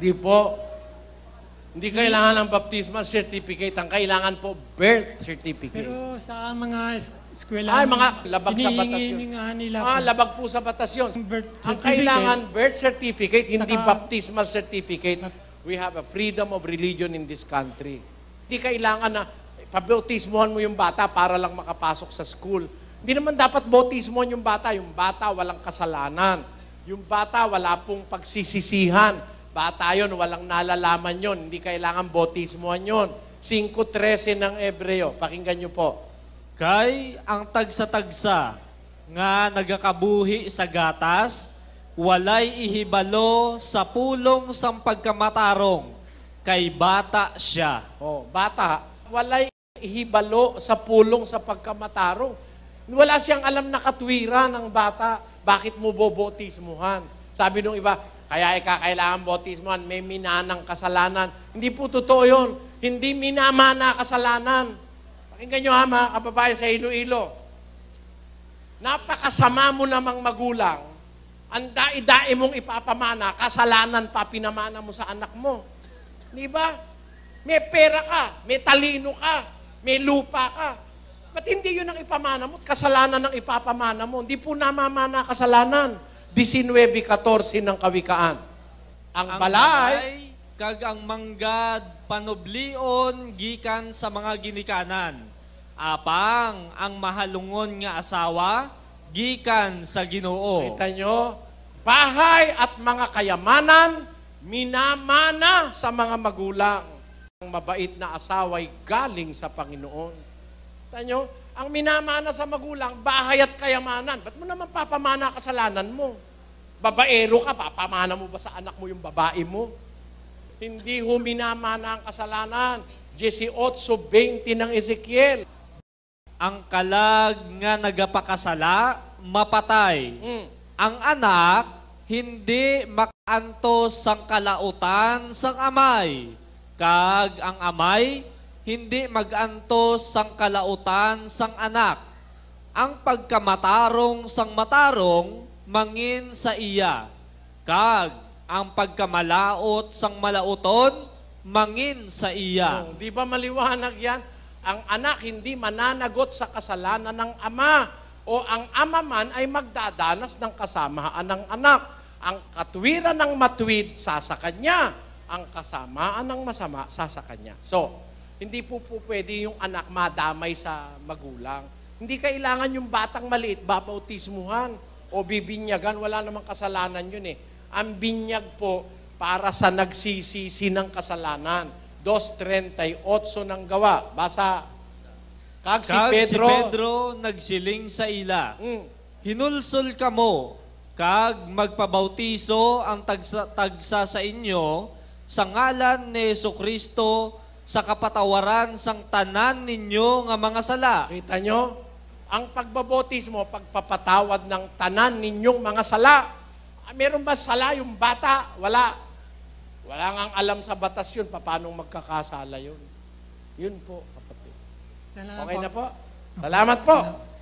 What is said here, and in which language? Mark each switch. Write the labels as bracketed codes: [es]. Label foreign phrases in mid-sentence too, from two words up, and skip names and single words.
[tl] Hindi po. Hindi kailangan ng baptismal certificate. Ang kailangan po, birth certificate. Pero sa mga eskwela, mga labag sa batas yun. nila Labag po sa batas yun. Ang kailangan, birth certificate, hindi baptismal certificate. [en] We have a freedom of religion in this country. [tl] Hindi kailangan na pabautismohan mo yung bata para lang makapasok sa school. Hindi naman dapat bautismohan yung bata. Yung bata walang kasalanan. Yung bata wala pong pagsisisihan. Bata yun, walang nalalaman yun. Hindi kailangan bautismohan yun. 5:13 ng Ebreo. Pakinggan nyo po. [hil] Kay ang tagsa-tagsa nga nagakabuhi sa gatas, walay ihibalo sa pulong sang pagkamatarong, kay bata siya. Bata, walay ihibalo sa pulong sa pagkamatarong. [tl] Wala siyang alam na katwiran ng bata. Bakit mo bobotismuhan? Sabi nung iba, kaya kailangan botismuhan, may minanang kasalanan. Hindi po totoo yun. Hindi minamana kasalanan. Pakinggan nyo ha, mga kababayan sa Iloilo. Napakasama mo namang magulang. Ang dai-dai mong ipapamana, kasalanan pa pinamana mo sa anak mo. Di ba? May pera ka, may talino ka, may lupa ka. Ba't hindi yun ang ipamana mo? Kasalanan ang ipapamana mo. Hindi po namamana kasalanan. 19:14 ng Kawikaan. Ang balay, [hil] kag ang manggad panoblion gikan sa mga ginikanan. Apang ang mahalungon nga asawa gikan sa Ginoo. [tl] Kita nyo, bahay at mga kayamanan, minamana sa mga magulang. Ang mabait na asawa'y galing sa Panginoon. Kita nyo, ang minamana sa magulang, bahay at kayamanan. Ba't mo naman papamana kasalanan mo? Babaero ka, papamana mo ba sa anak mo yung babae mo? Hindi ho minamana ang kasalanan. 18:20 ng Ezekiel. [hil] Ang kalag nga nagapakasala, mapatay. Ang anak, hindi makaantos sang kalautan sang amay. Kag ang amay, hindi mag-antos sang kalautan sang anak. Ang pagkamatarong sang matarong, mangin sa iya. Kag ang pagkamalaot sang malauton, mangin sa iya. [tl] Di ba maliwanag yan? Ang anak hindi mananagot sa kasalanan ng ama. O ang ama man ay magdadanas ng kasamaan ng anak. Ang katwiran ng matwid, sasa kanya. Ang kasamaan ng masama, sasa kanya. So, hindi po pwede yung anak madamay sa magulang. Hindi kailangan yung batang maliit, babautismuhan o bibinyagan. Wala namang kasalanan yun eh. Ang binyag po para sa nagsisisi ng kasalanan. 2:38 ng Gawa. Basa. [hil] Kag si Pedro nagsiling sa ila. Hinulsol kamo, kag magpabautiso ang tagsa sa inyo sa ngalan ni Jesucristo sa kapatawaran sang tanan ninyo nga mga sala. [tl] Kita nyo? Ang pagbabotismo, pagpapatawad ng tanan ninyong mga sala. Meron ba sala yung bata? Wala. Wala ngang alam sa batas yun, paano magkakasala yun. Yun po, kapatid. Salamat Okay po. na po. Salamat po.